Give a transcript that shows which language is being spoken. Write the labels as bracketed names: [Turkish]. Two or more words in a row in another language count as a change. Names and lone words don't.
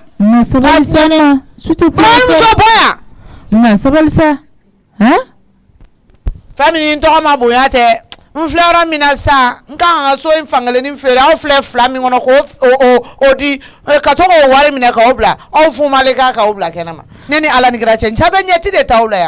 [Bambara] ma sabali sa ma [French] s'il te plaît [Bambara] muso bɔ yan ma sabali sa hein fɛn min ni n tɔgɔ ma bonya tɛ n filɛ yɔrɔ min na sisan n kan ka so in fankelen feere aw filɛ fila min kɔnɔ k'o di ka to k'o wari minɛ k'o bila aw fumalen k'o bila kɛnɛma ne ni ala ni kira cɛ n cɛ bɛ ɲɛti de t'aw la yan